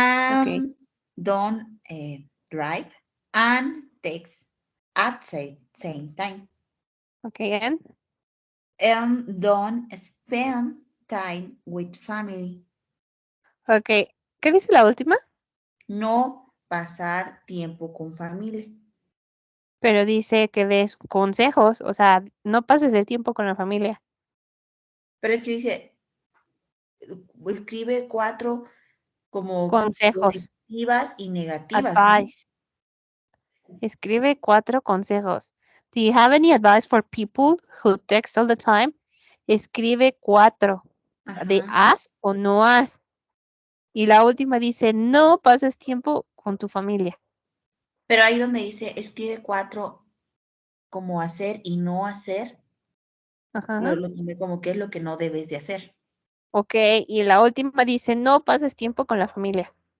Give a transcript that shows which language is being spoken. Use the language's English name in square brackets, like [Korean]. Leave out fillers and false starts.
[English] Okay, Don't drive and text at same time. okay, and And don't spend time with family. [Spanish] okay. ¿Qué dice la última? No pasar tiempo con familia. Pero dice que des consejos, o sea, no pases el tiempo con la familia. Pero es que dice, escribe cuatro como Consejos, positivas y negativas, ¿no? [English] advice. [Spanish] Escribe cuatro consejos. [English] Do you have any advice for people who text all the time? [Spanish] Escribe cuatro. De Ajá. haz o no haz. Y la última dice, no pases tiempo con tu familia. Pero ahí donde dice, escribe cuatro como hacer y no hacer, Ajá. lo tomé como que es lo que no debes de hacer. Ok, y la última dice, no pases tiempo con la familia.